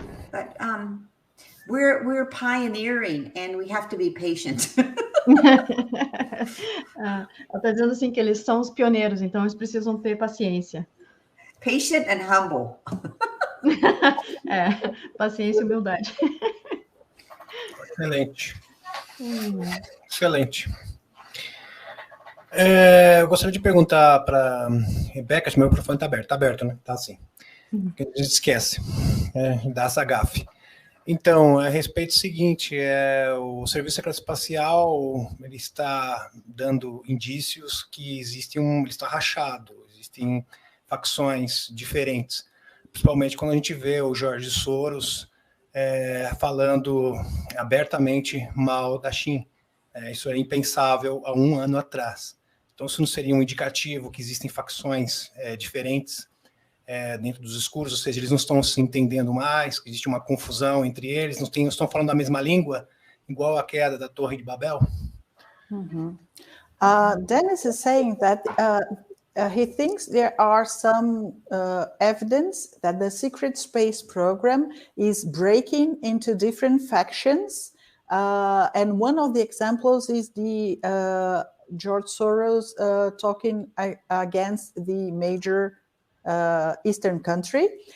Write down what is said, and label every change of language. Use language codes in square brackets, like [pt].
[en] But we're pioneering and we have to be patient. [pt] Ela está dizendo assim que eles são os pioneiros, então eles precisam ter paciência. [en] Patient and humble. [pt] Paciência e humildade. Excelente. Excelente. Eu gostaria de perguntar para Rebeca, meu microfone está aberto. Está aberto, né? Está assim. A gente esquece. Dá essa gafe. Então, a respeito do seguinte, o Serviço Secreto Espacial ele está dando indícios que ele está rachado, existem facções diferentes, principalmente quando a gente vê o George Soros falando abertamente mal da China. Isso é impensável há 1 ano atrás. Então, isso não seria um indicativo que existem facções diferentes dentro dos discursos, ou seja, eles não estão se entendendo mais, que existe uma confusão entre eles, não estão falando a mesma língua, igual a queda da Torre de Babel? [en] Dennis is saying that he thinks there are some evidence that the secret space program is breaking into different factions, and one of the examples is the George Soros talking against the major Eastern country.